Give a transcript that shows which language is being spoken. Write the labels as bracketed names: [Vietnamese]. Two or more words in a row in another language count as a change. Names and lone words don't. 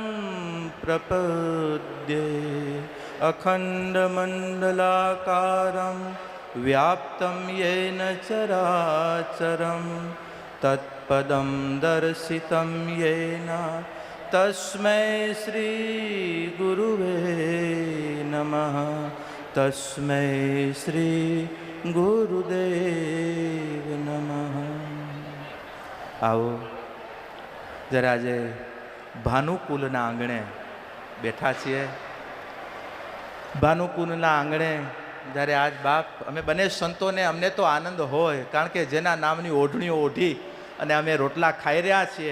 [Sanskrit] प्रपद्ये अखण्डमण्डलाकारं व्याप्तं येन चराचरं तत्पदं दर्शितं येन तस्मै श्रीगुरुवे नमः तस्मै श्रीगुरुदेव नमः। [Hindi] आओ जरा [Gujarati] આજે ભાનુકુલના આંગણે બેઠા છીએ। ભાનુકુલના આંગણે જ્યારે આજ બાપ અમે બંને સંતોને અમને તો આનંદ હોય, કારણ કે જેના નામની ઓઢણીઓ ઓઢી અને અમે રોટલા ખાઈ રહ્યા છીએ,